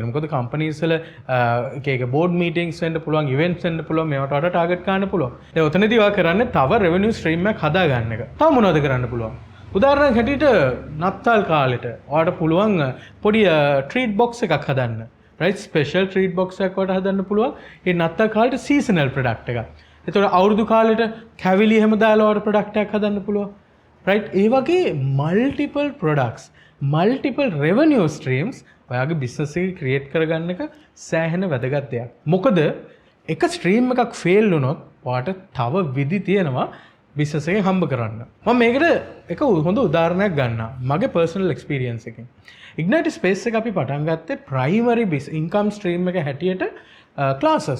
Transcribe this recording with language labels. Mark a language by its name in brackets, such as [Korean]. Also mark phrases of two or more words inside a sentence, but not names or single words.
[Sinhala] මොකද කම්පනීස් වල එක [English] board meetings [Sinhala] වෙන්න පුළුවන්, ඉවෙන්ට්ස් වෙන්න පුළුවන්. මේවට ඔයාට ටාගට් කරන්න පුළුවන්. ඒ උතනදී ඔයා කරන්නේ තව [English] revenue stream [Sinhala] එකක් හදා ගන්න එක. තව මොනවද කරන්න පුළුවන්? උදාහරණයක් හැටියට නත්තල් කාලෙට ඔයාට පුළුවන් පොඩි [English] treat box [Sinhala] එකක් හදන්න. [English] right special treat box [Sinhala] එකක් වලට හදන්න පුළුවන්. ඒ නත්තල් කාලෙට [English] seasonal product [Sinhala] එකක්. ඒතකොට අවුරුදු කාලෙට කැවිලි එහෙම දාලා වල product එකක් හදන්න පුළුවන්. right ඒ වගේ [English] multiple products, multiple revenue streams [Sinhala] ඔයාගේ business එක create කරගන්න එක සෑහෙන වැදගත් දෙයක්. මොකද එක stream එකක් fail වුණොත් ඔයාට තව විදි තියෙනවා business එකෙන් හම්බ කරන්න. මම මේකට එක හොඳ උදාහරණයක් ගන්නම්. මගේ [English] personal experience [Sinhala] එකෙන්. Ignite Space එක අපි පටන් ගත්තේ [English] primary income stream [Sinhala] එක හැටියට classes.